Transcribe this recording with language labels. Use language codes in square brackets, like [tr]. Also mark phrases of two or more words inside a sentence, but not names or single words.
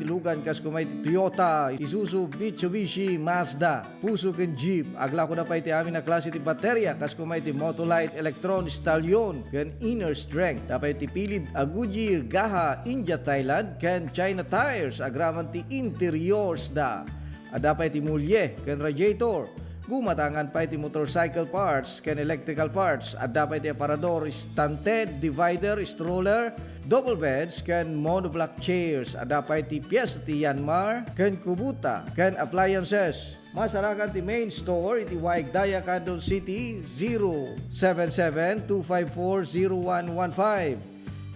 [ilo] lugan kas kumay Toyota, Isuzu, Mitsubishi, Mazda, Puso ken Jeep aglako na pa iti amin na klase ti baterya kas kumay ti Motolite, Electron, Stallion ken Inner Strength dapat ti pilid a Goodyear, Gaha, India, Thailand ken China Tires agraman ti interiors da dapat ti mulye ken radiator. Gumatangan pa iti [en] motorcycle parts [ilo] ken [en] electrical parts [ilo] at dapat iti aparador, stunted, [en] divider, stroller, double beds [ilo] ken [en] monoblock chairs [ilo] at dapat iti piyesa ti Yanmar ken Kubota ken appliances. Masarakan ti [en] main store [ilo] iti Waigdaya, Quezon City 077-254-0115.